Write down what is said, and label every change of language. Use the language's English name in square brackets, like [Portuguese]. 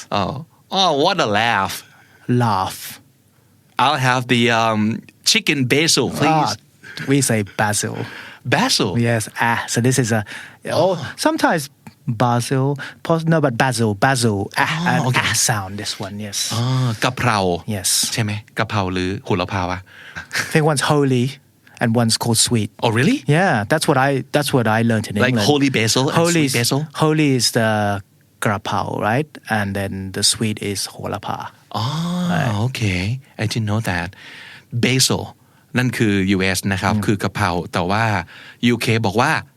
[English] oh what a laugh Laugh. I'll have the chicken basil please We say basil. basil Yes. So this is sometimes basil. No, but basil. An okay. sound. This one. Yes. [Thai] กะเพรา [English] Yes. [Thai] ใช่ไหมกะเพราหรือโหระพาวะ [English] I think one's holy and one's called sweet. oh really Yeah, that's what I learned in like England. holy basil and sweet basil Holy is the grapao, right? And then the sweet is holapa. okay I didn't know that basil [Thai] นั่นคือ US นะครับคือกะเพราแต่ว่า UK บอกว่า